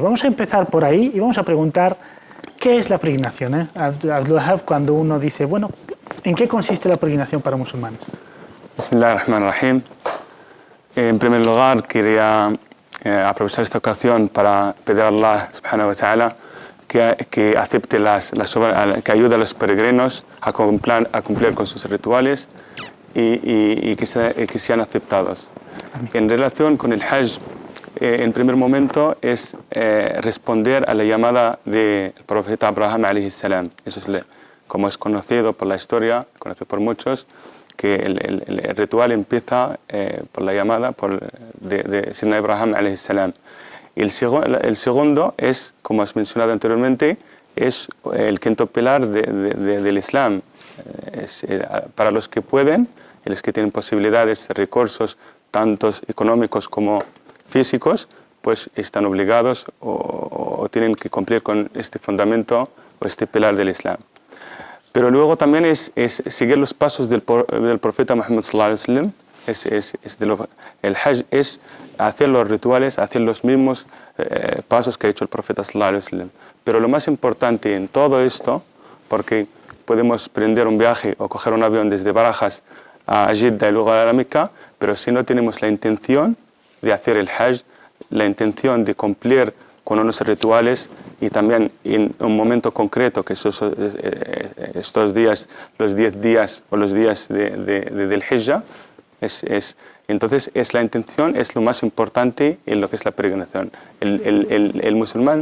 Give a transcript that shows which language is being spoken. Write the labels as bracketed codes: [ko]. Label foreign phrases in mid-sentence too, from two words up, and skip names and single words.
[es] Vamos a empezar por ahí y vamos a preguntar ¿qué es la peregrinación? Abdul Wahab, cuando uno dice, bueno, ¿en qué consiste la peregrinación para musulmanes? Bismillahirrahmanirrahim. En primer lugar, quería aprovechar esta ocasión para pedir a [ar] الله سبحانه وتعالى [es] que acepte que ayude a los peregrinos a cumplir con sus rituales y que sean aceptados. En relación con el Hajj, en primer momento es responder a la llamada del profeta Abraham [ar] عليه السلام. [es] Eso es como es conocido por la historia, conocido por muchos, que el ritual empieza por la llamada de Sidna Abraham [ar] عليه السلام. [es] Y el segundo es, como has mencionado anteriormente, es el quinto pilar del Islam. Para los que pueden, y los que tienen posibilidades, recursos, tanto económicos como físicos, pues están obligados o tienen que cumplir con este fundamento o este pilar del Islam. Pero luego también es seguir los pasos del profeta Muhammad [ar] صلى الله عليه وسلم. [es] El Hajj es hacer los rituales, hacer los mismos pasos que ha hecho el profeta [ar] صلى الله عليه وسلم. [es] Pero lo más importante en todo esto, porque podemos prender un viaje o coger un avión desde Barajas a Jeddah y luego a la Meca, pero si no tenemos la intención de hacer el Hajj, la intención de cumplir con unos rituales y también en un momento concreto, que estos días, los 10 días o los días del Hijjah, entonces la intención es lo más importante en lo que es la peregrinación.